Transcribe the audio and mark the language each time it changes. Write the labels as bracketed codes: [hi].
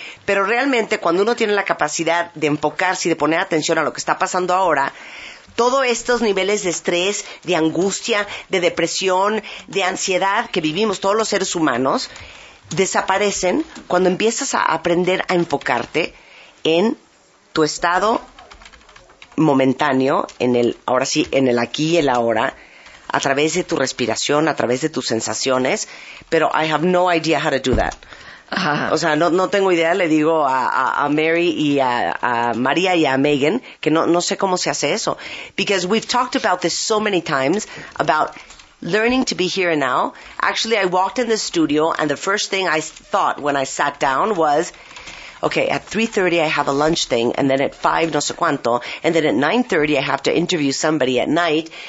[es] Pero realmente cuando uno tiene la capacidad de enfocarse y de poner atención a lo que está pasando ahora, todos estos niveles de estrés, de angustia, de depresión, de ansiedad que vivimos todos los seres humanos, desaparecen cuando empiezas a aprender a enfocarte en tu estado momentáneo, en el ahora sí, en el aquí y el ahora, a través de tu respiración, a través de tus sensaciones. [en] Pero I have no idea how to do that. [es] O sea, no tengo idea. Le digo a Mary y a María y a Megan que no sé cómo se hace eso. [en] Because we've talked about this so many times about learning to be here and now. Actually, I walked in the studio and the first thing I thought when I sat down was, okay, at 3:30 I have a lunch thing, and then at 5 [es] no sé cuánto, [en] and then at 9:30 I have to interview somebody at night.